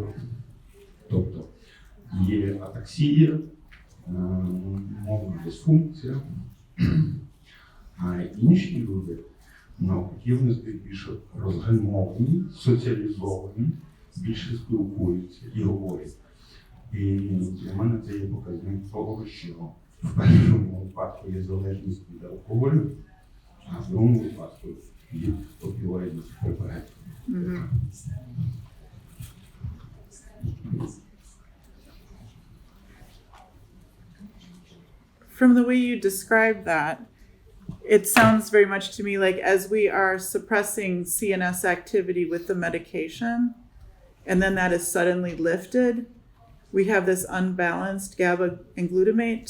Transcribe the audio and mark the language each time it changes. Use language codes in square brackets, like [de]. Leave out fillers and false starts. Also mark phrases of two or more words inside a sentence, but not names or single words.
[uk] Тобто є атаксія, мовна дисфункція, а інші люди, навпаки, вони більше розгальмовані, соціалізовані, більше спілкуються і говорять. І для мене це є показник того, що в першому випадку є залежність від алкоголю, а в другому випадку від опіоїдних препаратів. [en] From the way you describe that, it sounds very much to me like as we are suppressing CNS activity with the medication, and then that is suddenly lifted, we have this unbalanced GABA and glutamate.